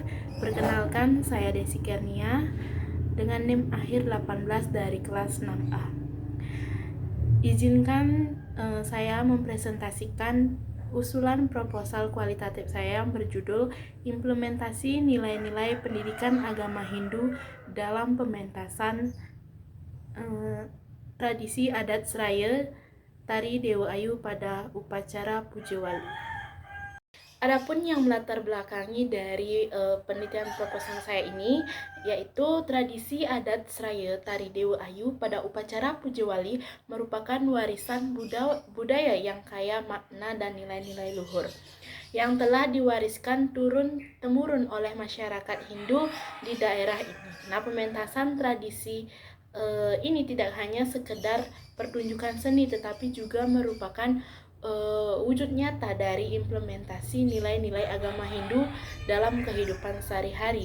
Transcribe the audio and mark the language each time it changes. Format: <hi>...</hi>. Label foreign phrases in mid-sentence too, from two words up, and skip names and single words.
<id>Perkenalkan, saya Desi Kernia dengan NIM akhir 18 dari kelas 6A. Izinkan saya mempresentasikan usulan proposal kualitatif saya yang berjudul Implementasi Nilai-nilai Pendidikan Agama Hindu dalam Pementasan Tradisi Adat Seraya Tari Dewa Ayu pada upacara Puja Wali. Adapun yang melatar belakangi dari penelitian proposal saya ini yaitu tradisi adat Seraya Tari Dewa Ayu pada upacara Puja Wali merupakan warisan budaya yang kaya makna dan nilai-nilai luhur yang telah diwariskan turun-temurun oleh masyarakat Hindu di daerah ini. Nah, pementasan tradisi ini tidak hanya sekedar pertunjukan seni tetapi juga merupakan wujud nyata dari implementasi nilai-nilai agama Hindu dalam kehidupan sehari-hari.</id>